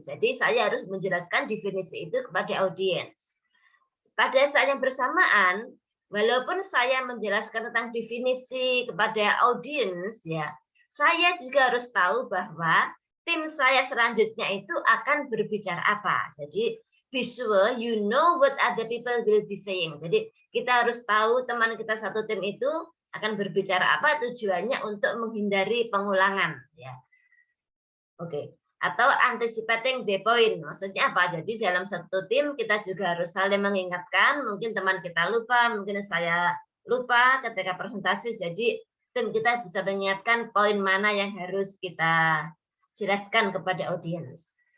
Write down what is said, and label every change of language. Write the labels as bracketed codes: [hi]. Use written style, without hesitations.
[id] Jadi saya harus menjelaskan definisi itu kepada audiens. Pada saat yang bersamaan, walaupun saya menjelaskan tentang definisi kepada audiens ya, saya juga harus tahu bahwa tim saya selanjutnya itu akan berbicara apa. Jadi [en] be sure you know what other people will be saying. [id] Jadi kita harus tahu teman kita satu tim itu akan berbicara apa, tujuannya untuk menghindari pengulangan ya. Oke. Atau [en] anticipating the point. [id] Maksudnya apa? Jadi dalam satu tim kita juga harus saling mengingatkan, mungkin teman kita lupa, mungkin saya lupa ketika presentasi, jadi tim kita bisa mengingatkan poin mana yang harus kita jelaskan kepada audiens.